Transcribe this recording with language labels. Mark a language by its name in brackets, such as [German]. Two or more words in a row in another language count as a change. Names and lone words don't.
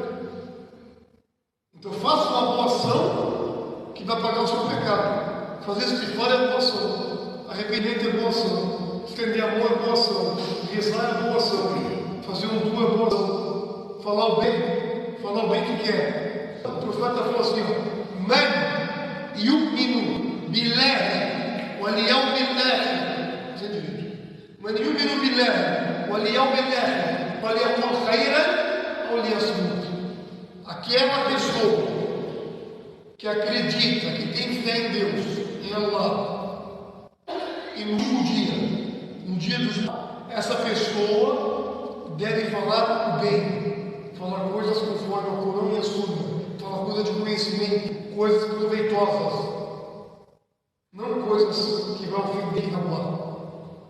[Portuguese] Então faça uma boa ação que vai pagar o seu pecado. Fazer isso de fora é boa ação. Arrependimento é boa ação. Estender a mão é boa ação. Rezar é boa ação. Fazer um du é boa ação. Falar o bem que quer. O profeta falou assim: [Arabic] من يؤمن بالله واليوم الآخر. [Portuguese] Dizer direito. [Arabic] من يؤمن بالله واليوم الآخر فليقل خيرا أو ليصمت. [Portuguese] Aquela pessoa que acredita, que tem fé em Deus, em Allah, e no dia dos essa pessoa deve falar o bem, falar coisas conforme o Corão e a Sunna, falar coisas de conhecimento, coisas proveitosas, não coisas que vão ofender Allah.